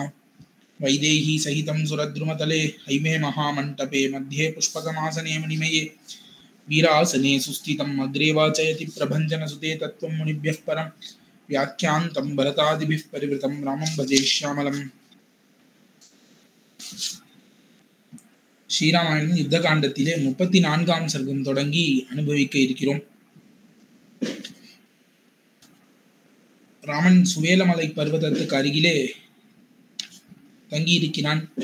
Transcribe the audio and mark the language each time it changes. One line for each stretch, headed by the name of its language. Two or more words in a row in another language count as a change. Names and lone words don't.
Sanskrit: वैदेही सहितं सुरद्रुमतले हैमे महामण्टपे मध्ये पुष्पकमासने मणिमये वीरासने सुस्थितम् अग्रे वाचयति प्रभञ्जनसुते तत्त्वं मुनिभ्यः परं व्याख्यान्तं भरतादिभिः परिवृतं रामं भजे श्यामलम्.
Tamil: ஸ்ரீராமாயணம் யுத்த காண்டத்திலே 34ஆம் சர்க்கம் தொடங்கி அனுபவிக்க இருக்கிறோம். ராமன் சுவேலமலை பர்வதத்துக்கு அருகிலே தங்கியிருக்கிறான்.